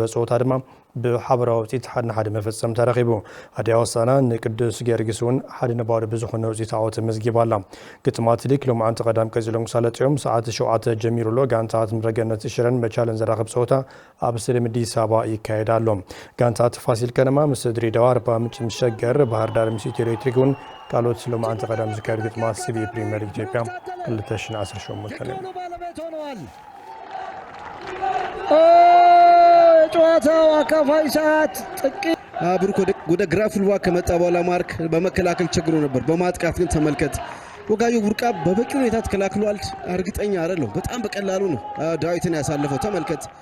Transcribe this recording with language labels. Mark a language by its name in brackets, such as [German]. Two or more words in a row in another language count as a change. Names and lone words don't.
[Tigrinya] ፀወታ ድማ ብሓበራዊ ውፅኢት 1-1 መፈፀም ተረኺቡ ሃዲያ ሆሳዕና ንቅዱስ ጊዮርጊስ እውን 1-0 ብዝኾነ ውፅኢት ዓወት መዝጊባ ኣላ ግጥማት ቲሊግ ሎማዓንቲ ቀዳም ቀፂሎም ክሳለጥዮም ሰዓት 7 ጀሚሩሎ ጋንታት ምረገነት ሽረን መቻለን ዘራኸብ ፀወታ ኣብ ስቴድየም አዲስ አበባ ይካየድ ኣሎ ጋንታት ፋሲል ከነማ ምስ ድሬዳዋ ኣርባ ምንጭ ምስ ሸገር ባህር ዳር ምስ ኢትዮ ኤሌክትሪክ እውን ካልኦት ሎማዓንቲ ቀዳም ዝካየዱ ግጥማት ሲቢ ፕሪምየር ሊግ ኢትዮጵያ 2018 [Amharic] ጨዋታው አካፋይ ሰዓት ጥቂት ብሩክ ወደ ግራ ፉልባክ ከመጣ በኋላ ማርክ በመከላከል ቸግሮ ነበር በማጥቃት ግን ተመልከት ወጋየሁ ቡርቃ በበቂ ሁኔታ ተከላክሏል እርግጠኛ አይደለም በጣም በቀላሉ ነው ዳዊትን ያሳለፈው ተመልከት